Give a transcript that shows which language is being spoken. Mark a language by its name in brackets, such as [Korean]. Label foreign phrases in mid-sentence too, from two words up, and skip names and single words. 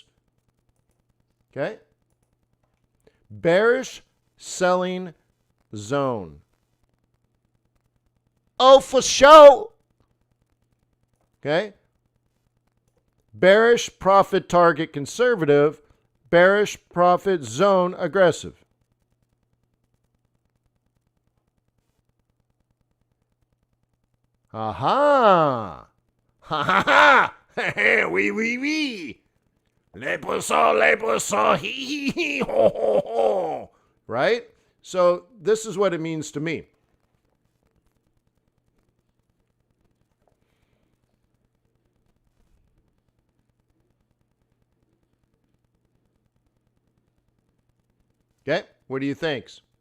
[English] Okay? Bearish selling zone. Oh, for sure. Okay? Bearish profit target conservative, bearish profit zone aggressive. Aha! [French] Ha ha ha! Oui, oui, oui! Les poissons, hee hee hee, ho ho ho! [English] Right? So this is what it means to me. Okay, what do you think?